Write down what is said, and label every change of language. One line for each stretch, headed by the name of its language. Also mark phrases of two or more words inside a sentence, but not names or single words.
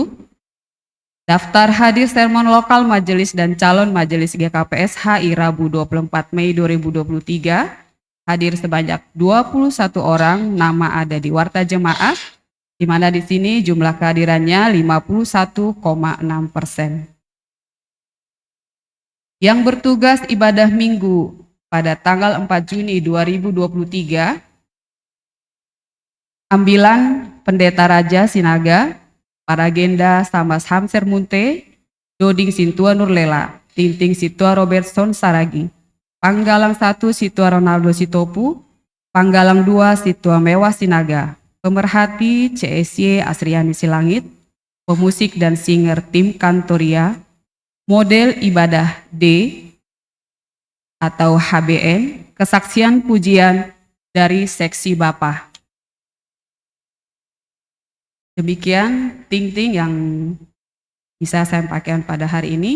Indonesian: Daftar hadir sermon lokal majelis dan calon majelis GKPS HI Rabu 24 Mei 2023. Hadir sebanyak 21 orang, nama ada di warta jemaah, di mana di sini jumlah kehadirannya 51,6%. Yang bertugas ibadah minggu pada tanggal 4 Juni 2023, ambilan Pendeta Raja Sinaga, Paragenda Samas Hamser Munte, Doding Sintua Nurlela, Tinting Situa Robertson Saragi, Panggalang 1 Situa Ronaldo Sitopu, Panggalang 2 Situa Mewah Sinaga, Pemerhati CSY Asriani Silangit, pemusik dan singer tim Kantoria, model ibadah D atau HBN, kesaksian pujian dari seksi Bapak. Demikian ting-ting yang bisa saya sampaikan pada hari ini.